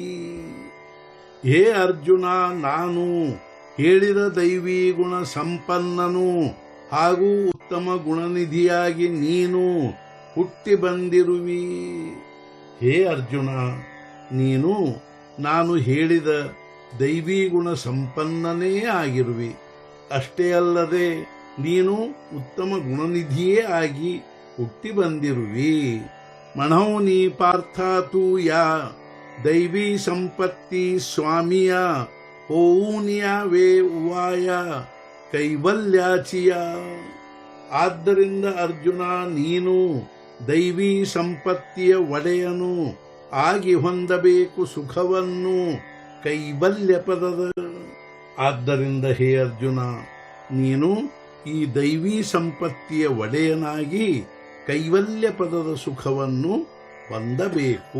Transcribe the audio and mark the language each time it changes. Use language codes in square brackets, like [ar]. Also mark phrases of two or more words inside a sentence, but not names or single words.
[kn] ಹೇ ಅರ್ಜುನ, ನಾನು ಹೇಳಿದ ದೈವಿ ಗುಣ ಸಂಪನ್ನನು ಹಾಗೂ ಉತ್ತಮ ಗುಣನಿಧಿಯಾಗಿ ನೀನು ಹುಟ್ಟಿ ಬಂದಿರುವಿ. ಹೇ ಅರ್ಜುನ, ನೀನು ನಾನು ಹೇಳಿದ ದೈವಿ ಗುಣ ಸಂಪನ್ನನೇ ಆಗಿರುವಿ. ಅಷ್ಟೇ ಅಲ್ಲದೆ ನೀನು ಉತ್ತಮ ಗುಣನಿಧಿಯೇ ಆಗಿ ಹುಟ್ಟಿ ಬಂದಿರುವಿ. [mr] म्हणूनी पार्था तू या दैवी संपत्ती स्वामिया होऊन यावे उवाय ಕೈವಲ್ಯಾಚಿಯ. [kn] ಆದ್ದರಿಂದ ಅರ್ಜುನ, ನೀನು ದೈವಿ ಸಂಪತ್ತಿಯ ಒಡೆಯನು ಆಗಿ ಹೊಂದಬೇಕು ಸುಖವನ್ನು ಕೈವಲ್ಯ ಪದದ. ಆದ್ದರಿಂದ ಹೇ ಅರ್ಜುನ, ನೀನು ಈ ದೈವಿ ಸಂಪತ್ತಿಯ ಒಡೆಯನಾಗಿ ಕೈವಲ್ಯ ಪದದ ಸುಖವನ್ನು ಹೊಂದಬೇಕು.